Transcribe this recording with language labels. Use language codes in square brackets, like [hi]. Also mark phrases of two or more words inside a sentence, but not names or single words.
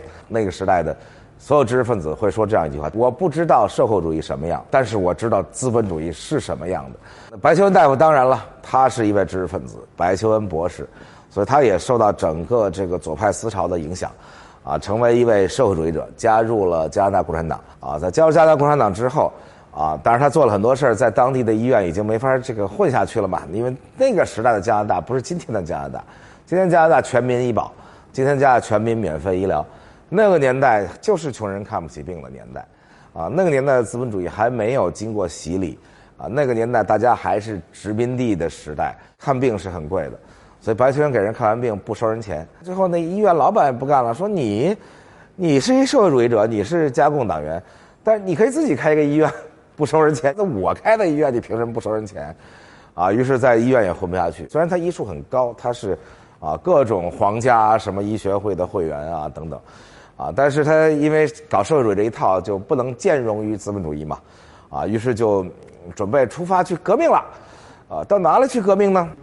[zh] 那個時代的所有知識分子會說這樣一句話：我不知道社會主義什麼樣，但是我知道資本主義是什麼樣的。白求恩大夫當然了，他是一位知識分子，白求恩博士，所以他也受到整個这個左派思潮的影響，成為一位社會主義者，加入了加拿大共產黨。在加入加拿大共產黨之後，當然他做了很多事，在当地的醫院已經沒法這個混下去了嘛，因為那個時代的加拿大不是今天的加拿大，今天加拿大全民醫保，今天加拿大全民免費醫療。那個年代就是窮人看不起病的年代，那個年代的資本主義還沒有經過洗禮，那個年代大家還是殖民地的时代，看病是很貴的，所以白求恩給人看完病不收人錢。最後那醫院老板也不幹了，說你是一社會主義者，你是加共黨員，但是你可以自己開一個醫院不收人錢，那我開的醫院你憑什麼不收人錢？於是在醫院也混不下去。雖然他醫術很高，他是各種皇家什麼醫學會的會員等等。但是他因為搞社會主義這一套就不能兼容於資本主義嘛，於是就準備出發去革命了，到哪裡去革命呢？